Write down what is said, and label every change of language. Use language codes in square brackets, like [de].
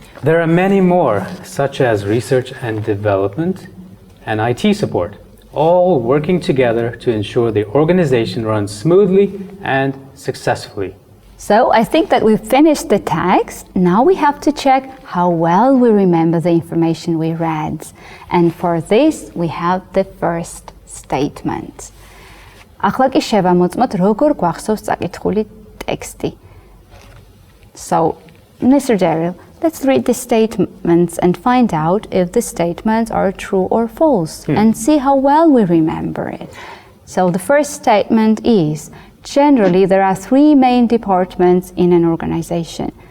[en] There are many more, such as research and development and IT support, all working together to ensure the organization runs smoothly and successfully. So I think that we've finished the text. Now we have to check how well we remember the information we read. And for this, we have the first statement. [ka] ახლა კი შევამოწმოთ როგორ გვახსოვს წაკითხული ტექსტი. [en] So, Mr. Derill, let's read the statements and find out if the statements are true or false and see how well we remember it. So the first statement is, generally there are three main departments in an organization.